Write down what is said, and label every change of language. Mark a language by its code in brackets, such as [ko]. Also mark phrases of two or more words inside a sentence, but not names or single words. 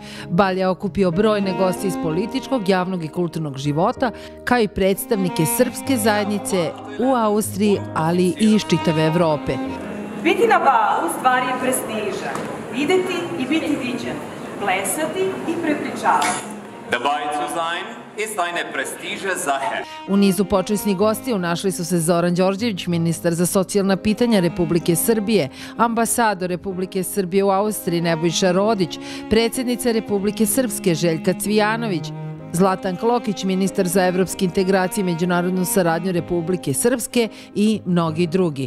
[sr] Bal je okupio brojne goste iz političkog, javnog i kulturnog života, kao i predstavnike srpske zajednice u Austriji, ali i iz čitave Evrope. Biti na balu stvar je prestiža. Videti i biti viđen. Plesati i prepričavati. [de] Dabei zu sein ist eine prestige Sache. [sr] U nizu počasnih gostiju našli su se Zoran Đorđević, ministar za socijalna pitanja Republike Srbije, ambasador Republike Srbije u Austriji Nebojša Rodić, predsjednica Republike Srpske Željka Cvijanović, Zlatan Klokić, ministar za evropske integracije i međunarodnu saradnju Republike Srpske i mnogi drugi.